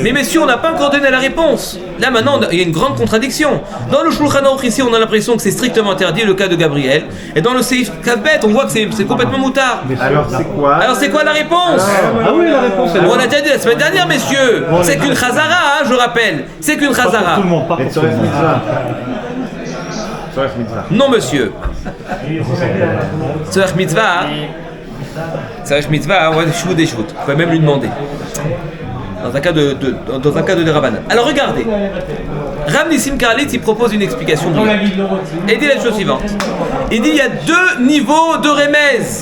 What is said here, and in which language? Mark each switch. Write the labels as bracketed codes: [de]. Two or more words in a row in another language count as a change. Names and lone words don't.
[fr] mais messieurs, on n'a pas encore donné la réponse. Là maintenant, il y a une grande contradiction. Dans le Shulchan Aruch ici, on a l'impression que c'est strictement interdit, le cas de Gabriel. Et dans le Seif Kavbet, on voit que c'est complètement moutard. Alors c'est quoi? Alors c'est quoi la réponse? Ah oui, la réponse est là. On l'a déjà dit la semaine dernière, messieurs. C'est qu'une Chazara, hein, je rappelle. C'est qu'une Pas pour Chazara. tout le monde, pas Et pour tout le Tzorech monde. [he] מצוה צורך מצוה. [fr] Non, monsieur. [he] צורך מצוה. צורך מצוה, [fr] ouais, chou des choutes. Vous pouvez même lui demander. Dans un cas de Rabbanan. Alors regardez. Rav Nissim Karelitz, il propose une explication brillante. Et il dit la chose suivante. Il dit il y a deux niveaux de remez.